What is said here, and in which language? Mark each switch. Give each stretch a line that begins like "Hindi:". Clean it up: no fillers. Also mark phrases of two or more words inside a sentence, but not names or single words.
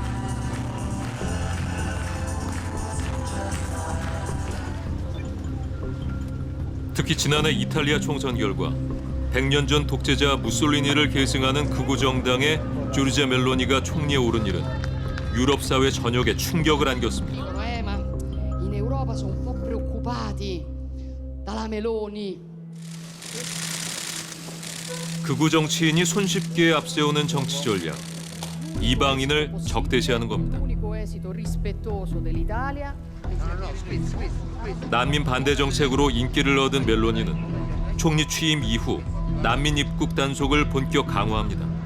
Korean: 특히 지난해 이탈리아 총선 결과 100년 전 독재자 무솔리니를 계승하는 극우 정당의 조르지아 멜로니가 총리에 오른 일은 유럽 사회 전역에 충격을 안겼습니다.
Italian: In Europa sono un po' preoccupati dalla Meloni.
Korean: 극우 정치인이 손쉽게 앞세우는 정치 전략, 이방인을 적대시하는 겁니다.
Italian: L'unico esito rispettoso dell'Italia.
Korean: 난민 반대 정책으로 인기를 얻은 멜로니는 총리 취임 이후 난민 입국 단속을 본격 강화합니다.